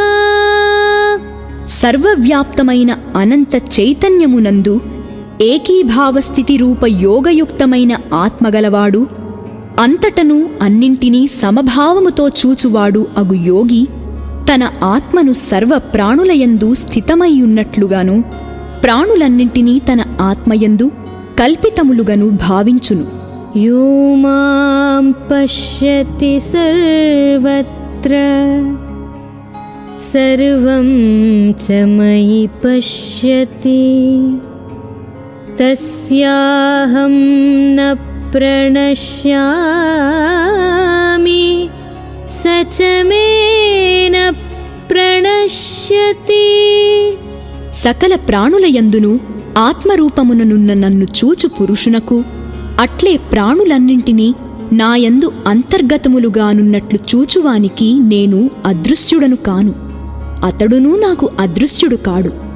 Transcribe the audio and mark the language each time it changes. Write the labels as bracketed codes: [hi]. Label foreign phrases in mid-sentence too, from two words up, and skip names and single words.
[te] సర్వవ్యాప్తమైన అనంత చైతన్యమునందు ఏకీభావస్థితి రూప యోగయుక్తమైన ఆత్మగలవాడు, అంతటను అన్నింటినీ సమభావముతో చూచువాడు అగు యోగి తన ఆత్మను సర్వ ప్రాణులయందు స్థితమైయున్నట్లుగాను ప్రాణులన్నింటినీ తన ఆత్మయందు కల్పితములుగను భావించును. [sa] యో మాం పశ్యతి సర్వత్ర సర్వం చ మయి పశ్యతి తస్యాహం న ప్రణశ్యామి స చ మే న ప్రణశ్యతి. [te] సకల ప్రాణులయందును ఆత్మరూపముననున్న నన్ను చూచు పురుషునకు అట్లే ప్రాణులన్నింటినీ నాయందు అంతర్గతములుగానున్నట్లు చూచువానికి నేను అదృశ్యుడను కాను, అతడునూ నాకు అదృశ్యుడు కాడు.